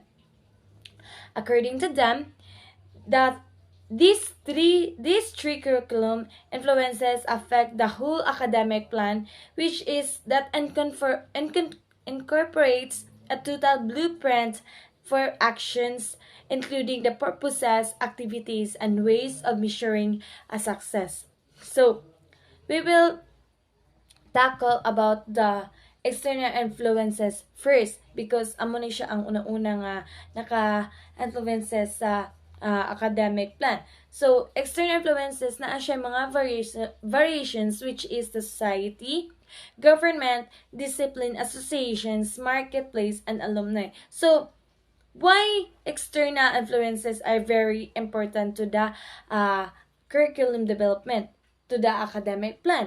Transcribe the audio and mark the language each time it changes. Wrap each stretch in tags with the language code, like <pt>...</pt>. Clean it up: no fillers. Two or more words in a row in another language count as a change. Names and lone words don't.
<en>According to them, that these three curriculum influences affect the whole academic plan, which is that incorporates a total blueprint for actions, including the purposes, activities, and ways of measuring a success. So, we will tackle about the external influences first because</en> <hil>amo ni siya ang una-una nga naka-influences sa</hil> <en>academic plan.</en> <hil>So,</hil> <en>external influences</en> <hil>na siya mga variations which is the society, government, discipline, associations, marketplace, and alumni.</hil> <en>So, why external influences are very important to the curriculum development, to the academic plan?</en>